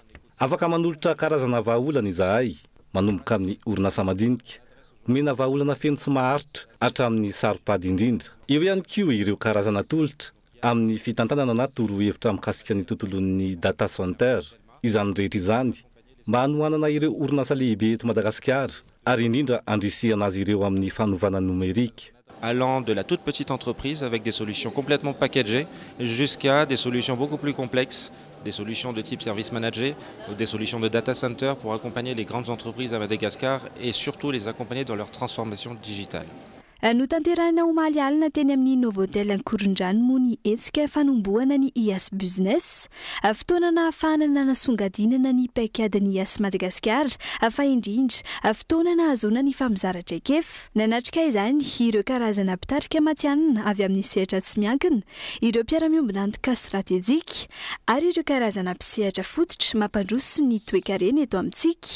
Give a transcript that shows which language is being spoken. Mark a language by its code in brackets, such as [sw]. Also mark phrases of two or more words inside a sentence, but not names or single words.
[mg] Afaka manolotra karazana vahaolana izahay manomboka amin'ny orinasa madinika, omena vahaolana feno tsy maharitra hatramin'ny saropady indrindra. Eo ihany koa ireo karazana tolotra amin'ny fitantanana na torohevitra mikasika ny tontolon'ny [en] data center. [mg] Izany rehetra izany mba hanohanana ireo orinasa lehibe eto Madagasikara ary indrindra andrisihana azy ireo amin'ny fanovana numérique. [fr] Allant de la toute petite entreprise avec des solutions complètement packagées jusqu'à des solutions beaucoup plus complexes, des solutions de type [en] service manager, [fr] des solutions de [en] data center [fr] pour accompagner les grandes entreprises à Madagascar et surtout les accompagner dans leur transformation digitale. [mg] No tanterahina omaly alina teny amin'ny Novotel Ankorondrano moa ny etsika fanombohana ny Yas Business. Fotoana nahafahana nanasongadinana ny paikadin'ny Yas Madagasikara fa indrindra fotoana nahazoana ny famizaratra ekef. Nanatrika izany ireo karazana mpitarika matianina avy amin'ny sehatra tsy miankina, ireo mpiara-miombona antoka stratejika ary ireo karazana mpisehatra fototra mampandroso ny toe-karena eto amintsika.